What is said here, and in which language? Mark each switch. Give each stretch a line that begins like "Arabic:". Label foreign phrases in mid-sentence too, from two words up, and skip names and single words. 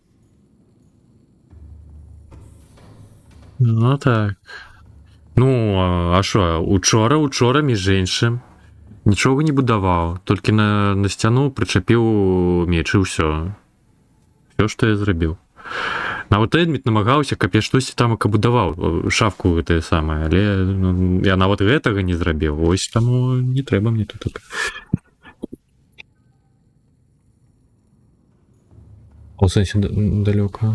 Ukrainian: Ну так. Ну, а що, учора, між іншим, нічого не будував, тільки на стіну причепив меч і все. Все, що я зробив.
Belarusian: Нават Эдміт намагаўся, каб я штосьці там будаваў, шафку гэтае самае, але ну, я нават гэтага не зрабіў. Вось таму не трэба мне тут. У сэнсе далёка.